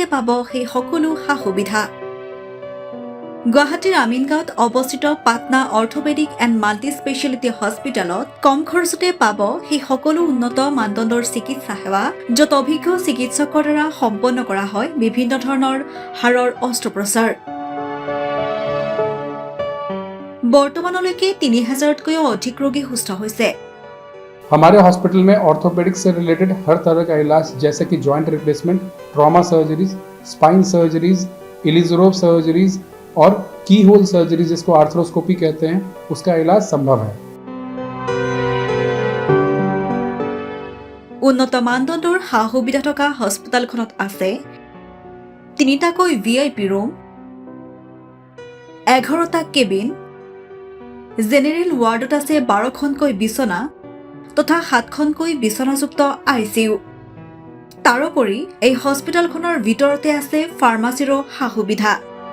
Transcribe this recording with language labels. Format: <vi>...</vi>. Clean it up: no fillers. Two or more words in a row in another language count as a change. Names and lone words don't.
<as>পাব সেই সকলো সা-সুবিধা গুৱাহাটীৰ আমিনগাঁৱত অৱস্থিত পাটনা অৰ্থপেডিক এণ্ড মাল্টি স্পেচিয়েলিটি হস্পিটেলত কম খৰচতে পাব সেই সকলো উন্নত মানদণ্ডৰ চিকিৎসা সেৱা য'ত অভিজ্ঞ চিকিৎসকৰ দ্বাৰা সম্পন্ন কৰা হয় বিভিন্ন ধৰণৰ হাড়ৰ অস্ত্ৰোপচাৰ বৰ্তমানলৈকে ৩,০০০তকৈও অধিক ৰোগী সুস্থ হৈছে</as> <hi>हमारे हॉस्पिटल में ऑर्थोपेडिक से रिलेटेड हर तरह का इलाज जैसे कि</hi> <en>joint replacement, trauma surgeries, spine surgeries,</en> <hi>इलिजोरोव सर्जरीज और</hi> <en>key hole surgery</en> <hi>जिसको आर्थ्रोस्कोपी कहते हैं उसका इलाज संभव है</hi> <as>উন্নত মানদণ্ডৰ সা-সুবিধা থকা হস্পিটেলখনত আছে ৩টাকৈ</as> <en>VIP room</en> <as>11টা কেবিন</as> <en>general ward</en> <as>আছে 12খনকৈ বিছনা তথা 7খনকৈ বিছনাযুক্ত ICU তাৰোপৰি এই হস্পিটেলখনৰ ভিতৰতে আছে ফাৰ্মাচীৰো সা-সুবিধা</as>